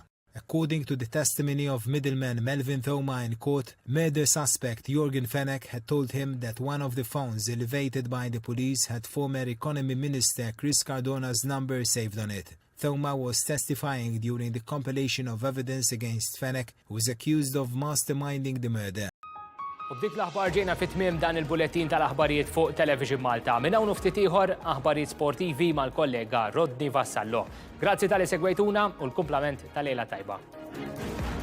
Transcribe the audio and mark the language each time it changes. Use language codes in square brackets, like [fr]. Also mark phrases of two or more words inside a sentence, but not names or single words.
[en] According to the testimony of middleman Melvin Thoma in court, murder suspect Jorgen Fenech had told him that one of the phones elevated by the police had former Economy Minister Chris Cardona's number saved on it. Thoma was testifying during the compilation of evidence against Fenech, who was accused of masterminding the murder. [mt] U dik l-aħbar ġejna fit-tmiem dan il-bulletin tal-aħbarijiet fuq Television Malta. Minn hawn ftit ieħor aħbarijiet sportivi mal-kollega Rodni Vassallo. Grazzi tal-li segwejtuna u l-kumplament tal-lejla tajba.